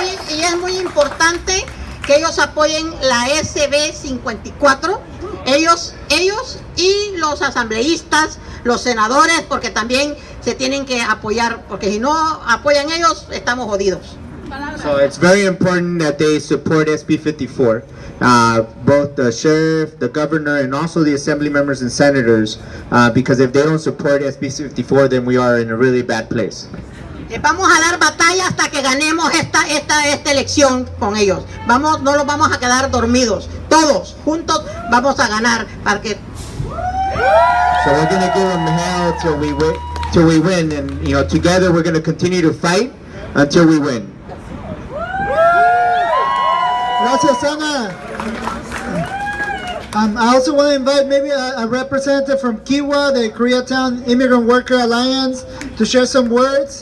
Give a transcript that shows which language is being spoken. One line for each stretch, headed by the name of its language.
Spanish: Y es muy importante que ellos apoyen la SB 54. Ellos y los asambleístas, los senadores, porque también se tienen que apoyar, porque si no apoyan ellos, estamos jodidos.
English: So it's very important that they support SB 54, both the sheriff, the governor, and also the assembly members and senators, because if they don't support SB 54, then we are in a really bad place.
Spanish: Les vamos a dar batalla hasta que ganemos esta elección con ellos. No los vamos a quedar dormidos. Todos juntos vamos a ganar para que.
English: So we're going to give them hell till we win, and together we're going to continue to fight until we win.
Spanish: Gracias, Ana.
English: I also want to invite maybe a representative from Kiwa, the Koreatown Immigrant Worker Alliance, to share some words.